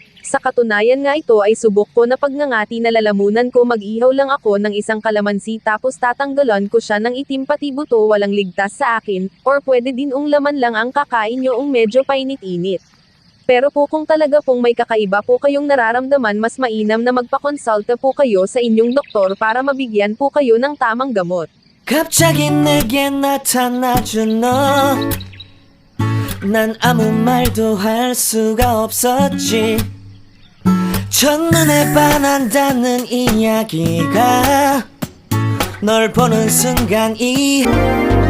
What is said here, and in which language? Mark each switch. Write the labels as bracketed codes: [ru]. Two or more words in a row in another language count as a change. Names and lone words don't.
[tl] Sa katunayan nga ito ay subok ko na pagngangati na lalamunan ko mag-ihaw lang ako ng isang kalamansi tapos tatanggalan ko siya ng itim pati buto walang ligtas sa akin, or pwede din laman lang ang kakain nyo medyo painit-init. Pero po kung talaga pong may kakaiba po kayong nararamdaman mas mainam na magpakonsulta po kayo sa inyong doktor para mabigyan po kayo ng tamang gamot. [ko] 갑자기 내게 나타나준 너 난 아무 말도 할 수가 없었지 첫눈에 반한다는 이야기가 널 보는 순간